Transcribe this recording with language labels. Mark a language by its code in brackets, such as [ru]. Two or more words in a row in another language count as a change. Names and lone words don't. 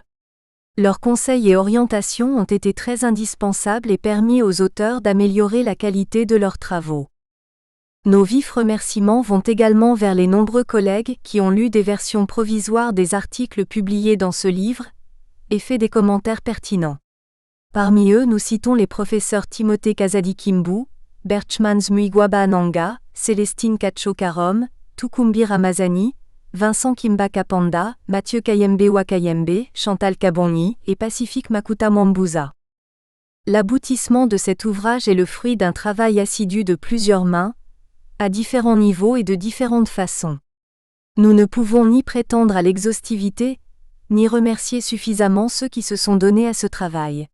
[fr] Leurs conseils et orientations ont été très indispensables et permis aux auteurs d'améliorer la qualité de leurs travaux. Nos vifs remerciements vont également vers les nombreux collègues qui ont lu des versions provisoires des articles publiés dans ce livre et fait des commentaires pertinents. Parmi eux, nous citons les professeurs Timothée Kazadi Kimbu, Berchmans Muigwaba Ananga, Célestine Kacho-Karom, Tukumbi Ramazani, Vincent Kimba Kapanda, Mathieu Kayembe Wakayembe, Chantal Kabonyi et Pacifique Makuta Mwambuza. L'aboutissement de cet ouvrage est le fruit d'un travail assidu de plusieurs mains, à différents niveaux et de différentes façons. Nous ne pouvons ni prétendre à l'exhaustivité, ni remercier suffisamment ceux qui se sont donnés à ce travail.